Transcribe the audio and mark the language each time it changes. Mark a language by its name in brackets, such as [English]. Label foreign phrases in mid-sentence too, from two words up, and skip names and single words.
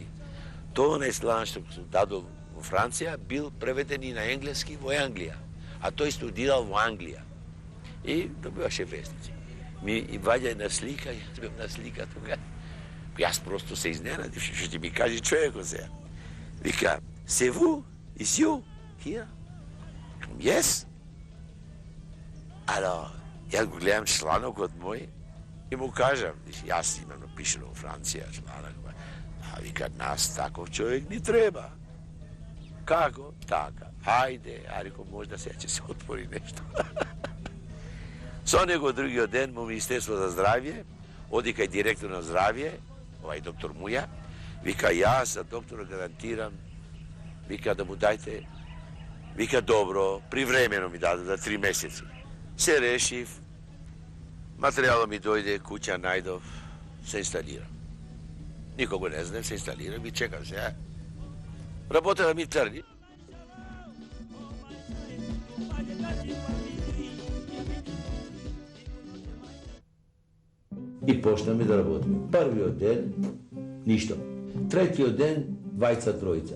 [Macedonian] Тоа најслан што сум дадол во Франција, бил преведен и на енглески во Англија, а тој студирал во Англија. И добиваше вестници. Ми ваѓа една слика, јас бев на слика тука. Јас просто се изненадив, што ќе ми каже човекот сега. Вика, [French] c'est vous, [English] is you, here? Yes. [Macedonian] Alors, јас го гледам чланокот мој и му кажам, јас имам напишено во Франција чланок, вика, нас таков човек ни треба. Како? Така. Хајде, реко, можда сега ќе се отвори нешто. Со него другиот ден во Министерство за здравје, оди кај директор на здравје, доктор Муја, вика, јас за доктора гарантирам, вика, да му дајте, вика, добро, привремено ми даде за 3 месеци. Се решив, материјалот ми дојде, куќа најдов, се инсталирам. Нико го не знам, се инсталирам и чекам се. Работа да ми тръгне. И почнаме да работиме. Првиот ден, ништо. Третиот ден, двајца, тројца.